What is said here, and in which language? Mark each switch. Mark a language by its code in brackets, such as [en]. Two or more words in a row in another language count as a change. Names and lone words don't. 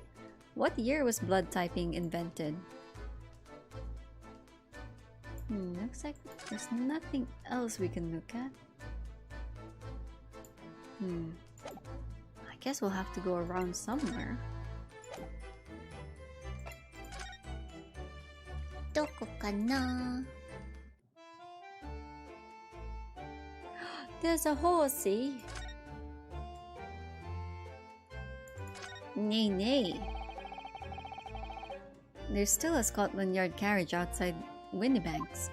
[en] What year was blood typing invented? Looks like there's nothing else we can look at. I guess we'll have to go around somewhere. [ja] どこかな? [en] There's a horsey. Nay. There's still a Scotland Yard carriage outside Windibank's.